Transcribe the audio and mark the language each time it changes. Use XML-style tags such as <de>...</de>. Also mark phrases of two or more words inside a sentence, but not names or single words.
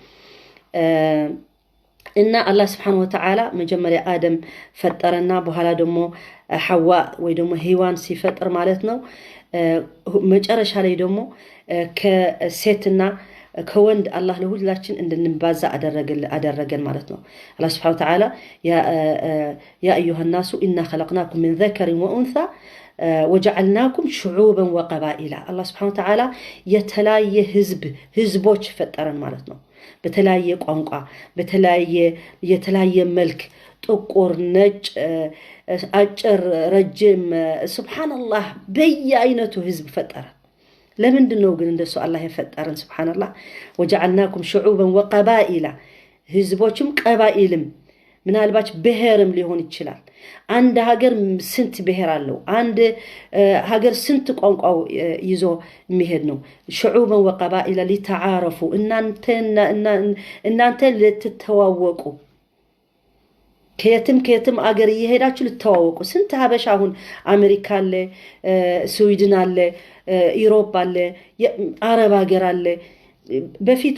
<am>እና አላህ</am> <ar>سبحانه وتعالى</ar> <am>መጀመሪያ አደም ፈጠረና በኋላ ደግሞ ሐዋ ወይ ደግሞ ሔዋን ሲፈጥር ማለት ነው። መጨረሻ ላይ ደግሞ ከሴትና ከወንድ አላህ ለሁላችን እንድንባዛ አደረገን ማለት ነው። አላህ</am> <ar>سبحانه وتعالى يا أيها الناس إنا خلقناكم من ذكر وأنثى وجعلناكم شعوبا وقبائل. الله سبحانه وتعالى</ar> <am>የተለያየ ህዝቦች ፈጠረን ማለት ነው። በተለያየ ቋንቋ የተለያየ መልክ ጥቁር፣ ነጭ፣ አጭር፣ ረጅም ሱብሃንአላህ በየአይነቱ ህዝብ ፈጠረን። ለምንድነው ግን እንደሱ አላህ የፈጠረን? ሱብሃንአላህ</am> <ar>وجعلناكم شعوبا وقبائل</ar> <am>ህዝቦችም ቀባኢልም ምናልባት ብሔርም ሊሆን ይችላል። አንድ ሀገር ስንት ብሔር አለው? አንድ ሀገር ስንት ቋንቋው ይዞ የሚሄድ ነው?</am> <ar>شعوبا وقبائل لتعارفوا</ar> <am>እናንተ ልትተዋወቁ ከየትም አገር እየሄዳችሁ ልትተዋወቁ። ስንት ሀበሻ አሁን አሜሪካ አለ፣ ስዊድን አለ፣ ኢሮፕ አለ፣ አረብ ሀገር አለ። በፊት</am>